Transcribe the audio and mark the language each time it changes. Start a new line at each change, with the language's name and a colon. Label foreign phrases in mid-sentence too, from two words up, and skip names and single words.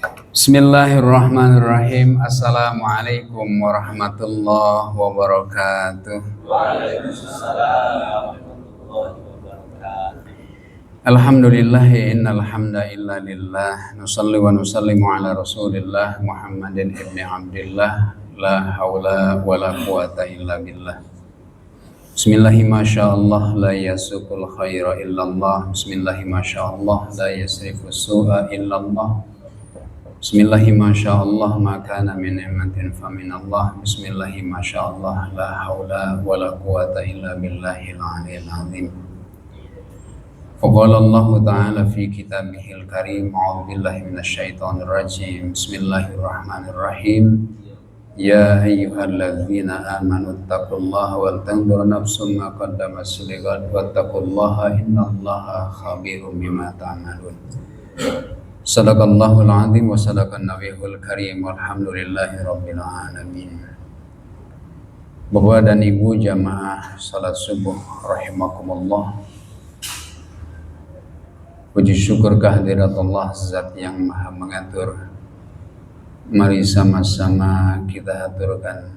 Arabic: بسم الله الرحمن الرحيم. السلام عليكم ورحمة الله وبركاته. وعليكم السلام ورحمة الله وبركاته. الحمد لله إن الحمد لله نصلي ونسلم على رسول الله محمد بن عبد الله لا حول ولا قوة إلا بالله. بسم الله ما شاء الله لا يسوق الخير إلا الله. بسم الله ما شاء الله لا يصرف السوء إلا الله. بسم الله ما شاء الله ما كان من نعمة فمن الله. بسم الله ما شاء الله لا حول ولا قوة إلا بالله العلي العظيم. فقال الله تعالى في كتابه الكريم، أعوذ بالله من الشيطان الرجيم. بسم الله الرحمن الرحيم. يا أيها الذين آمنوا اتقوا الله ولتنظر نفس ما قدمت لغد واتقوا الله إن الله خبير بما تعملون. صدق الله العظيم وصدق النبي الكريم والحمد لله رب العالمين.
Indonesian: Bapak dan Ibu jamaah salat subuh rahimakumullah. Puji syukur kehadirat Allah Zat yang Maha mengatur. Mari sama-sama kita aturkan.